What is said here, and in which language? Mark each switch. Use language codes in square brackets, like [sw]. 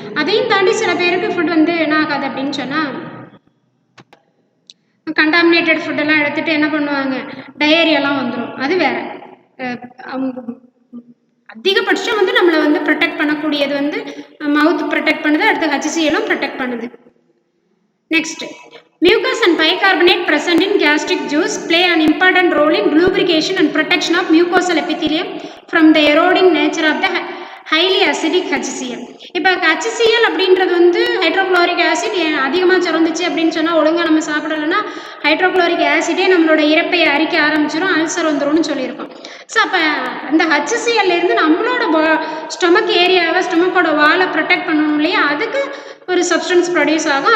[ta] அதையும் தாண்டி சில பேருக்கு ஃபுட் வந்து என்ன ஆகாது அப்படின்னு சொன்னால் கண்டாமினேட்டட் ஃபுட்டெல்லாம் எடுத்துகிட்டு என்ன பண்ணுவாங்க, டயேரியாலாம் வந்துடும். அது வேறு. அவங்க அதிகபட்சம் வந்து நம்மளை வந்து ப்ரொடெக்ட் பண்ணக்கூடியது வந்து மவுத் ப்ரொடெக்ட் பண்ணுது, அடுத்து HCLும் ப்ரொடெக்ட் பண்ணுது. [en] Next, mucus and bicarbonate present in gastric juice play an important role in lubrication and protection of mucosal epithelium from the eroding nature of the highly acidic HCl. [ta] இப்போ HCl அப்படின்றது வந்து hydrochloric acid அதிகமாக சுரந்துச்சு அப்படின்னு சொன்னால் ஒழுங்காக நம்ம சாப்பிடலைன்னா hydrochloric ஆசிடே நம்மளோட இறப்பையை அரிக்க ஆரம்பிச்சிடும், அல்சர் வந்துடும்னு சொல்லியிருக்கோம். ஸோ அப்போ அந்த HClலேருந்து நம்மளோட ஸ்டொமக்கோட வாலை ப்ரொடெக்ட் பண்ணணும் இல்லையா, அதுக்கு ஒரு சப்ஸ்டன்ஸ் ப்ரொடியூஸ் ஆகும்.